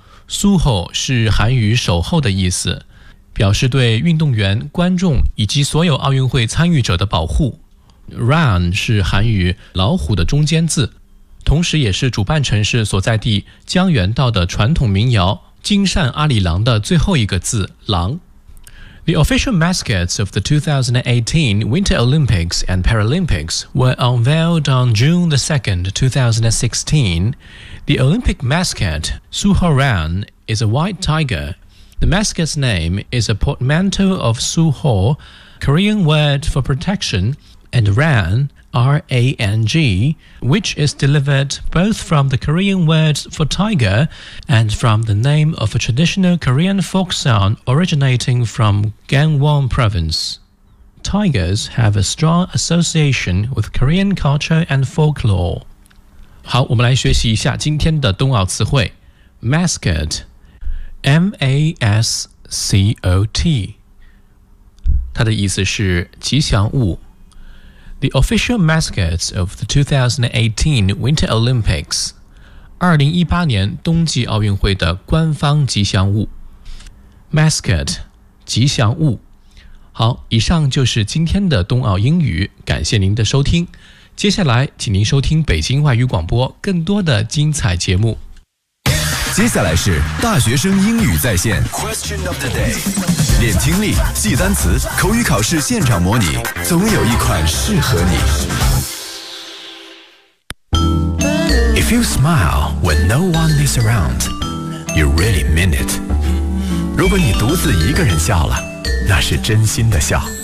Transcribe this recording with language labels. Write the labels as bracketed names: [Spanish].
[Chinese] Suho 是韩语守候的意思，表示对运动员、观众以及所有奥运会参与者的保护。 Ran 是韩语老虎的中间字，同时也是主办城市所在地江原道的传统民谣金善阿里郎的最后一个字郎。 [English] The official mascots of the 2018 Winter Olympics and Paralympics were unveiled on June the 2nd, 2016. The Olympic mascot, Suhaorang, is a white tiger. The mascot's name is a portmanteau of Suho, Korean word for protection, and Ran, R-A-N-G, which is delivered both from the Korean words for tiger and from the name of a traditional Korean folk song originating from Gangwon province. Tigers have a strong association with Korean culture and folklore. [Chinese] 好，我们来学习一下今天的冬奥词汇。 [English] Mascot, M-A-S-C-O-T. [Chinese] 它的意思是吉祥物。 [English] The official mascots of the 2018 Winter Olympics. [Chinese] 2018年冬季奥运会的官方吉祥物。 Mascot, 吉祥物。好，以上就是今天的冬奥英语，感谢您的收听。接下来，请您收听北京外语广播更多的精彩节目。接下来是大学生英语在线。 [English] Question of the day. [Chinese] 练听力，记单词，口语考试现场模拟，总有一款适合你。 [English] If you smile when no one is around, you really mean it. [Chinese] 如果你独自一个人笑了，那是真心的笑。